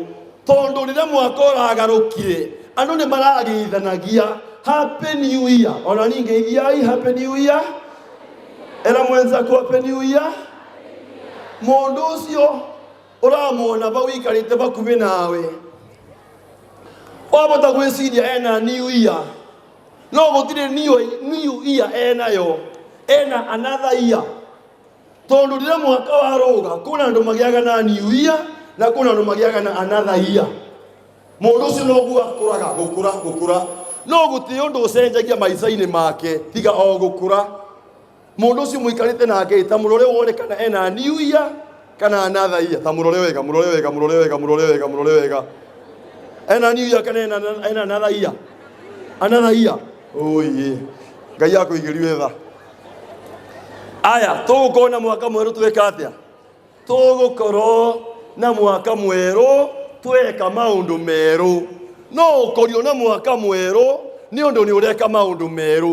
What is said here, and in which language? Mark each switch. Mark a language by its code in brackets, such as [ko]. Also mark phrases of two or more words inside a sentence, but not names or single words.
[ki] Tondũ rĩrĩa mwaka ũragarũkire, andũ nĩ maragĩithanagia [en] Happy New Year. [ki] Ona niĩ ngeithiai [en] Happy New Year. [ki] Era mwenzako [en] Happy New Year. [ki] Mũndũ ũcio ũramwona bau ikarĩte bakuhĩ nawe, wabota gwĩciria ena [en] New Year, [ki] no gũtirĩ [en] New Year [ki] enayo, ena [en] another year. [ki] Tondũ rĩrĩa mwaka warũga, kuna andũ magĩaga na [en] New Year [ki] na kuna andũ magĩaga na [en] another year. [ki] Mũndũ ũcio noguo akũraga gũkũra. No gũtirĩ ũndũ ũcenjagia maica-inĩ make tiga o gũkũra. Mũndũ ũcio mũikarĩte nake ta mũrore wone kana ena [en] New Year [ki] kana [en] another year. [ki] Ta mũrore wega. Ena [en] New Year [ki] kana ena [en] another year. Another year. [ki] Oye. Ngai akũigĩrie tha. Aya, tũgũkorwo na mwaka mwerũ twĩka atĩa? Tũgũkorwo na mwaka mwerũ tweka maũndũ merũ. No ũkorio na mwaka mwerũ nĩ ũndũ nĩ ũreka maũndũ merũ.